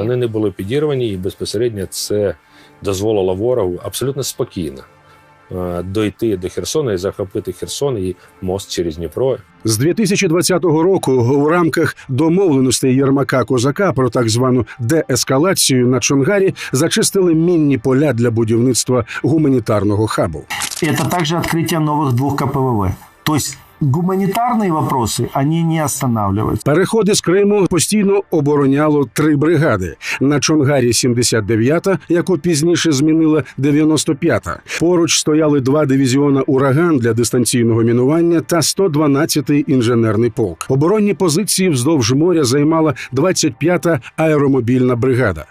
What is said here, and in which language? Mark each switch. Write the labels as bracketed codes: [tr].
[uk] Вони не були підірвані, і безпосередньо це дозволило ворогу абсолютно спокійно дойти до Херсона і захопити Херсон і мост через Дніпро. З 2020 року у рамках домовленостей Єрмака-Козака про так звану деескалацію на Чонгарі зачистили мінні поля для будівництва гуманітарного хабу. [ru] Это также открытие новых 2 КПВВ. То есть гуманитарные вопросы, они не останавливаются. [uk] Переходи з Криму постійно обороняло 3 бригади. На Чонгарі 79-та, яку пізніше змінила 95-та. Поруч стояли 2 дивізіона «Ураган» для дистанційного мінування та 112-й інженерний полк. Оборонні позиції вздовж моря займала 25-та аеромобільна бригада.